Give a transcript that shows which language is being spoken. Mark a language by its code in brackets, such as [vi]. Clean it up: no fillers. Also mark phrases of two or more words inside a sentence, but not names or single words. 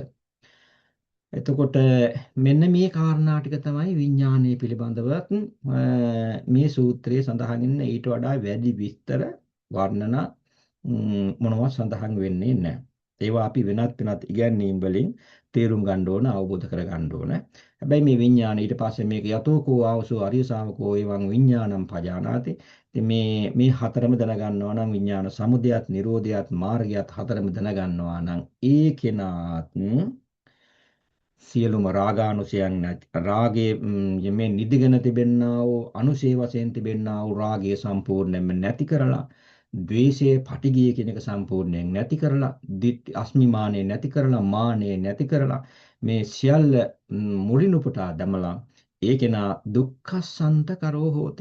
[si] එතකොට මෙන්න මේ කාරණා ටික තමයි විඥානයේ පිළිබඳවත් මේ සූත්‍රයේ සඳහන් ඉන්න ඊට වඩා වැඩි විස්තර වර්ණනා මොනවා සඳහන් වෙන්නේ නැහැ. ඒවා අපි වෙනත් ඉගැන්වීම් වලින් තේරුම් ගන්න ඕන අවබෝධ කර ගන්න ඕන. හැබැයි මේ විඥාන ඊට පස්සේ මේක [pi] යතෝකෝ ආවසෝ අරිය ශාවකෝ එවං විඥානං පජානාති. [si] ඉතින් මේ හතරම දැනගන්නවා නම් විඥාන සමුදයත් නිරෝධයත් මාර්ගයත් හතරම දැනගන්නවා නම් ඒ කෙනාත් සියලුම රාගානුසයන් නැති රාගයේ මේ නිදිගෙන තිබෙන්නා වූ අනුසේ වශයෙන් තිබෙන්නා වූ රාගය සම්පූර්ණයෙන්ම නැති කරලා ද්වේෂයේ පටිගිය කියන එක සම්පූර්ණයෙන් නැති කරලා අස්මිමානය නැති කරලා මානය නැති කරලා මේ සියල්ල මුලින් උපුටා දමලා ඒ කෙනා [pi] දුක්ඛසන්ත කරෝ හෝති.